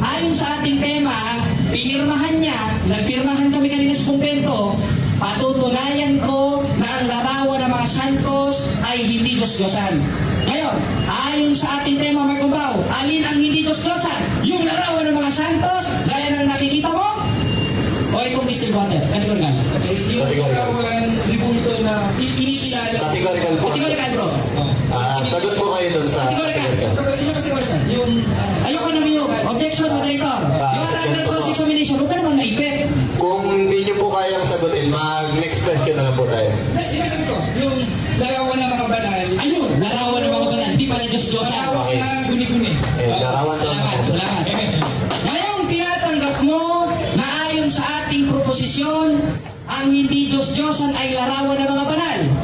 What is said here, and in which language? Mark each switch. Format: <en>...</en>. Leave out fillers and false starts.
<tl>Ayon sa ating tema, pinirmahan niya, nagpirmahan kami kanina sa kumpento, patutunayan ko na ang larawan ng mga santos ay hindi Diyos-Diyosan. Ngayon, ayon sa ating tema, Marcombao, alin ang hindi Diyos-Diyosan? Yung larawan ng mga santos, gaya ng nakikita mo? O itong distilled water?</tl> <en>Categorical.</en> <tl>yung larawan, ribulto na inikilala.</tl> <en>Categorical po. Categorical, bro.</en> <tl>Sagot po kayo dun sa</tl> <en>Categorical.</en> <tl>Yung kategorical, yung... Ayoko nang yung objection, moderator.</tl> <en>You are under cross-examination.</en> <tl>Huwag ka naman maipit. Kung hindi nyo po kayang sagutin, mag-next question na lang po tayo. Yung sabi ko, yung larawan ng mga banal, Ayun, larawan ng mga banal. Di pala Diyos-Diyosan. larawan na guni-guni. Larawan sa Salamat. Ngayon, tinatanggap mo na ayon sa ating proposisyon, ang hindi Diyos-Diyosan ay larawan ng mga banal.</tl>